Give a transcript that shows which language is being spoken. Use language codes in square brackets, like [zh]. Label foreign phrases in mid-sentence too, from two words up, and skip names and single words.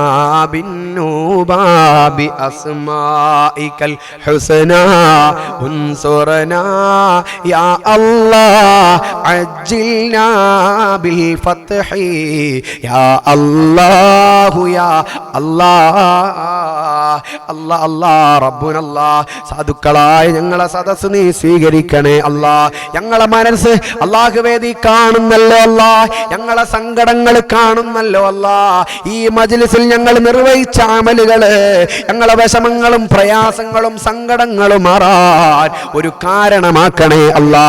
[ar] بالنوبة بأسمائك الحسنى انصرنا يا الله عجلنا بالفتح يا الله يا الله الله الله ربنا الله [ml] സാധുക്കളായ ഞങ്ങളെ സദസ്സ് നീ സ്വീകരിക്കണേ അല്ലാ. ഞങ്ങളെ മനസ്സ് അല്ലാഹുവേ നീ കാണുന്നല്ലോ അല്ലാ, ഞങ്ങളെ സങ്കടങ്ങൾ കാണുന്നല്ലോ അല്ലാ. ഈ മജ്ലിസിൽ ഞങ്ങൾ നിർവഹിച്ച അമലുകള് ഞങ്ങളെ വിഷമങ്ങളും പ്രയാസങ്ങളും സങ്കടങ്ങളും മാറാൻ ഒരു കാരണമാക്കണേ അല്ലാ.